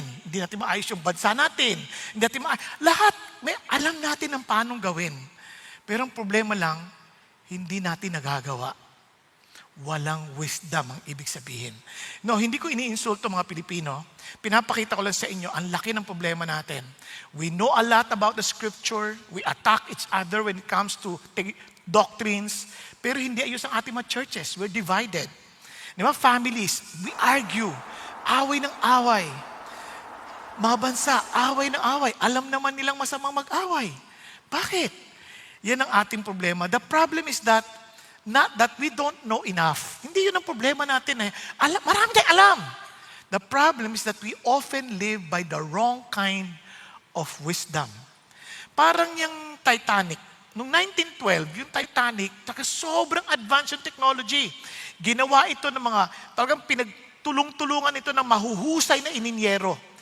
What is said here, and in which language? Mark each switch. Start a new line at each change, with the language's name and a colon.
Filipino: Hindi natin maayos yung bansa natin. Hindi natin lahat, alam natin ang paanong gawin. Pero ang problema lang, hindi natin nagagawa. Walang wisdom ang ibig sabihin. No, hindi ko iniinsulto mga Pilipino. Pinapakita ko lang sa inyo, ang laki ng problema natin.
English: We know a lot about the scripture. We attack each other when it comes to doctrines.
Filipino: Pero hindi ayos ang ating mga churches.
English: We're divided.
Filipino: Di ba?
English: Families, we argue.
Filipino: Away ng away. Mga bansa, away ng away. Alam naman nilang masamang mag-away. Bakit? Yan ang ating problema.
English: The problem is that, not that we don't know enough.
Filipino: Hindi yun ang problema natin marami tayong alam.
English: The problem is that we often live by the wrong kind of wisdom.
Filipino: Parang yung Titanic. Noong 1912, yung Titanic, sobrang advanced yung technology. Ginawa ito ng mga, talagang tulong-tulungan ito ng mahuhusay na ininyero.